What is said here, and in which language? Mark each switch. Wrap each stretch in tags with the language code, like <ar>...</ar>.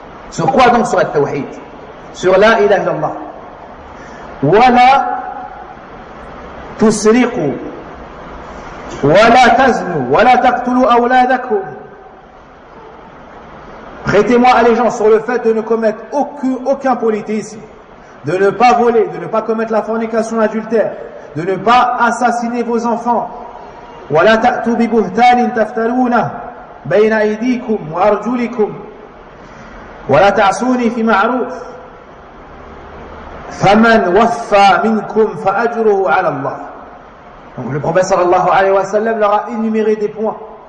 <fr>Sur quoi donc? Sur le tawhid, sur la ilaha illallah.</fr> <ar>Wala tusriqu wala taznu wala taqtulu awladakum.</ar> <fr>Prêtez-moi allégeance sur le fait de ne commettre aucun polythéisme, de ne pas voler, de ne pas commettre la fornication adultère, de ne pas assassiner vos enfants.</fr> <ar>ولا تأتوا ببهتان تفترونه بين أيديكم وأرجلكم ولا تعصوني في معروف فمن وفى منكم فأجره على الله.</ar> <fr>Donc le prophète sallallahu alayhi wa sallam leur a énuméré des points.</fr>